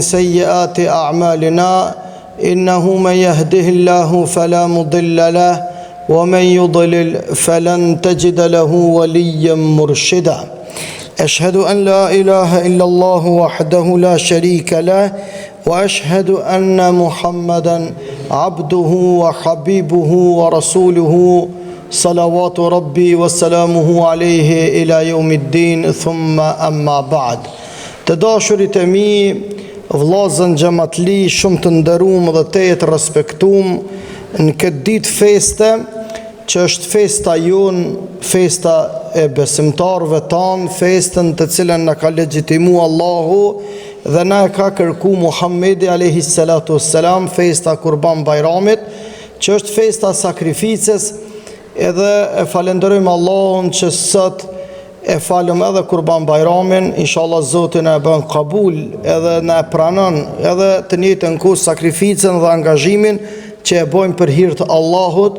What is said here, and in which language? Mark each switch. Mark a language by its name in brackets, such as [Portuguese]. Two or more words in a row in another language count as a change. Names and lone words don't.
[Arabic] سيئات أعمالنا إنه من يهده الله فلا مضل له ومن يضلل فلن تجد له وليا مرشدا أشهد أن لا إله إلا الله وحده لا شريك له وأشهد أن محمدا عبده وحبيبه ورسوله صلوات ربي وسلامه عليه إلى يوم الدين ثم أما بعد. [Albanian] Të dashurit e mi, vllazën xhamatli shumë të nderuar dhe të respektuar në këtë ditë feste, që është festa jon, festa e besimtarëve tanë, festën të cilën na ka legjitimuar Allahu dhe na e ka kërku Muhammedi [Arabic] عليه الصلاة والسلام, [Albanian] festa Kurban Bayramit, që është festa sakrificës, edhe e falenderojmë Allahun që sot e falëm edhe Kurban Bayramin, inshallah Zoti na e bën kabul, edhe na e pranon edhe të njëjtën kohë sakrificën dhe angazhimin që e bëjmë për hir të Allahut.